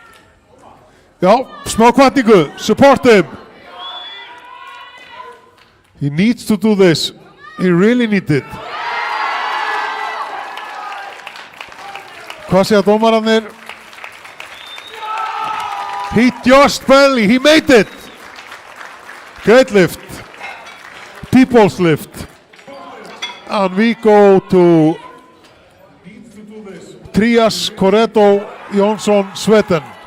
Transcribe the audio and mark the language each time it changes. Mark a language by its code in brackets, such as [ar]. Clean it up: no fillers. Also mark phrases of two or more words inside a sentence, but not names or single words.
[is] Já, smá hvatningu, [en] support him. He needs to do this. He really needs it. [is] Hvað segja dómararnir? [en] He just barely, he made it. Great lift. People's lift. And we go to Trias Coreto Jonsson Sweden.